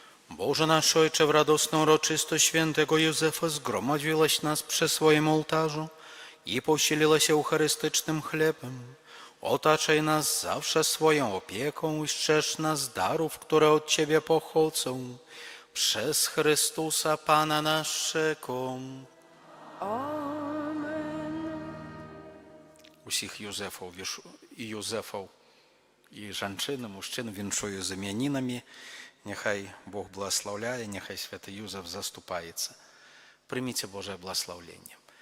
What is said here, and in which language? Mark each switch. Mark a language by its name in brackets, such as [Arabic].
[Polish] Boże nasz Ojcze, w radosną uroczystość świętego Józefa zgromadziłeś nas przy swoim ołtarzu i posiliłeś eucharystycznym chlebem. Otaczaj nas zawsze swoją opieką i strzeż nas darów, które od Ciebie pochodzą. Przez Chrystusa Pana naszego. Amen. [Ukrainian] Усіх Józefów і жінчин, мужчин віншую з ім'янинами. Нехай Бог благословляє, нехай святий Юзеф заступається. Прийміть Боже благословення.